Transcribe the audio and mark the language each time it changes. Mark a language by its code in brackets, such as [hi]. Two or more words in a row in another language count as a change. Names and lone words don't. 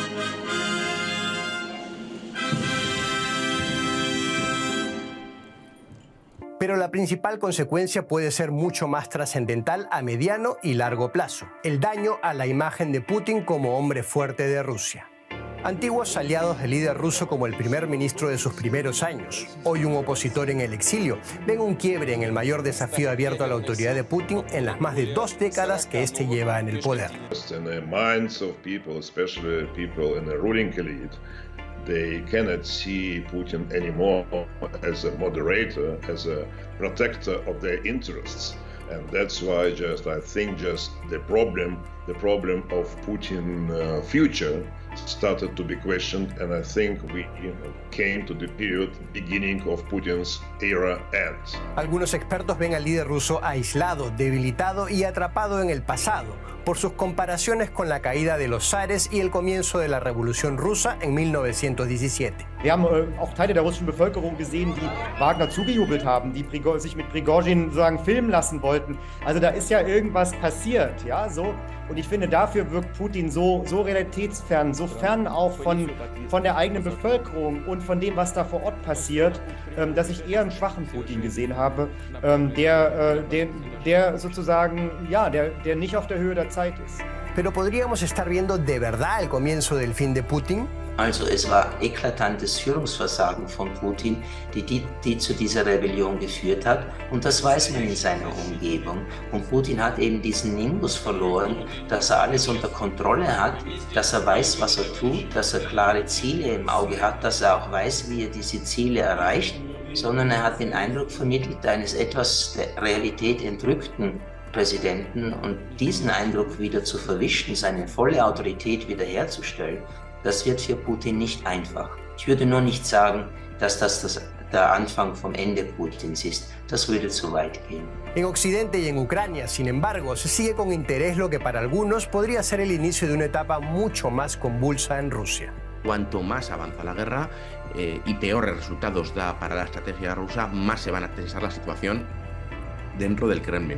[es] Pero la principal consecuencia puede ser mucho más trascendental a mediano y largo plazo: el daño a la imagen de Putin como hombre fuerte de Rusia. Antiguos aliados del líder ruso como el primer ministro de sus primeros años, hoy un opositor en el exilio, ven un quiebre en el mayor desafío abierto a la autoridad de Putin en las más de 2 décadas que este lleva en el poder. [en] They cannot see Putin anymore as a moderator, as a protector of their interests. And that's why I think the problem of Putin's future started to be questioned, and I think we came to the period beginning of Putin's era end. [es] Algunos expertos ven al líder ruso aislado, debilitado y atrapado en el pasado por sus comparaciones con la caída de los zares y el comienzo de la Revolución Rusa en 1917. [de] Wir haben auch Teile der russischen Bevölkerung gesehen, die Wagner zugejubelt haben, die sich mit Prigozhin sozusagen filmen lassen wollten. Also da ist ja irgendwas passiert, ja, so. Und ich finde, dafür wirkt Putin so realitätsfern, so fern auch von der eigenen Bevölkerung und von dem, was da vor Ort passiert, dass ich eher einen schwachen Putin gesehen habe, der sozusagen, ja, der nicht auf der Höhe der Zeit ist. [es] Pero ¿podríamos estar viendo de verdad el comienzo del fin de Putin? [de] Also es war eklatantes Führungsversagen von Putin, die zu dieser Rebellion geführt hat, und das weiß man in seiner Umgebung. Und Putin hat eben diesen Nimbus verloren, dass er alles unter Kontrolle hat, dass er weiß, was er tut, dass er klare Ziele im Auge hat, dass er auch weiß, wie er diese Ziele erreicht, sondern er hat den Eindruck vermittelt eines etwas der Realität entrückten Präsidenten, und diesen Eindruck wieder zu verwischen, seine volle Autorität wiederherzustellen, das wird für Putin nicht einfach. Ich würde nur nicht sagen, dass das der Anfang vom Ende Putins ist. Das würde zu weit gehen. [es] En Occidente y en Ucrania, sin embargo, se sigue con interés lo que para algunos podría ser el inicio de una etapa mucho más convulsa en Rusia. Cuanto más avanza la guerra y peores resultados da para la estrategia rusa, más se van a tensar la situación dentro del Kremlin.